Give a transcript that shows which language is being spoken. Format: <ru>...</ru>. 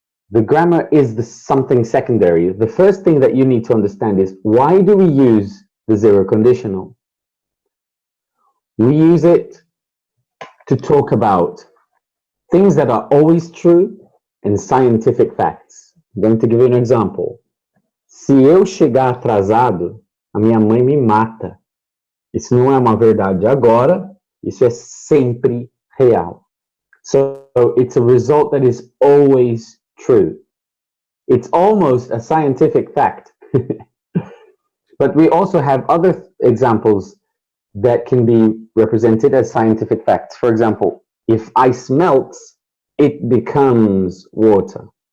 <en>The grammar is something secondary. The first thing that you need to understand is, why do we use the zero conditional? We use it to talk about things that are always true and scientific facts. I'm going to give you an example.</en> <pt>Se eu chegar atrasado, a minha mãe me mata. Isso não é uma verdade agora, isso é sempre real.</pt> <en>So it's a result that is always true. It's almost a scientific fact. But we also have other examples that can be represented as scientific facts. For example, if ice melts, it becomes water.</en>